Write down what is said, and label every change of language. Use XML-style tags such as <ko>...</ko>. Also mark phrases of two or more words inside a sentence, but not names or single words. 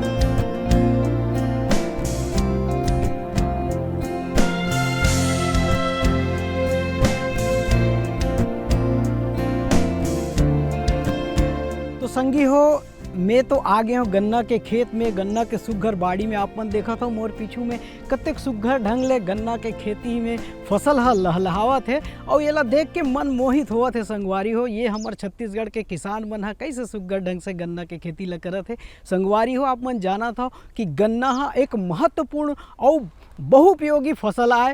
<hne>तो संगी हो, मैं तो आ गया हूँ गन्ना के खेत में, गन्ना के सुघर बाड़ी में। आप मन देखा था मोर पीछू में कतेक सुघर ढंग ले गन्ना के खेती में फसल हा लहलहावत है और ये ला देख के मन मोहित होवत है। संगवारी हो, ये हमार छत्तीसगढ़ के किसान मन हा कैसे सुघर ढंग से गन्ना के खेती ला करत है। संगवारी हो, आप मन जाना था कि गन्ना हा एक महत्वपूर्ण और बहुउपयोगी फसल आए।</hne>